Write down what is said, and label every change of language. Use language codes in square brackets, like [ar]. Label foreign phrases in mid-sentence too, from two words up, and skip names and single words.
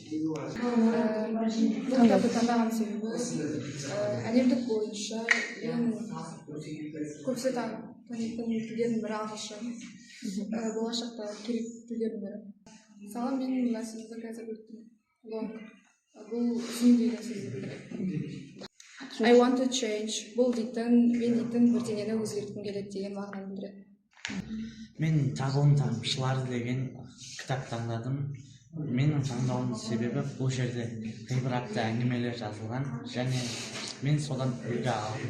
[kk] Кітапты таңдаған себебі әлемдік бойынша ең көбісі танитын тілдердің бірі ағылшын. Болашақта керек тілдердің бірі. Мысалы мен мына сөзді қазір өттім. Long. Бұл ұзын деген сөзді білдіреді. [en] I want to change. [kk] Бұл дейтін, мен дейтін бірдеңені өзгерткім келеді деген мағынаны білдіреді. Мен тағылым тамшылары деген кітап таңдадым. Менің таңдауымның себебі бұл жерде ғибратты әңгімелер жазылған және мен содан үлгі алдым.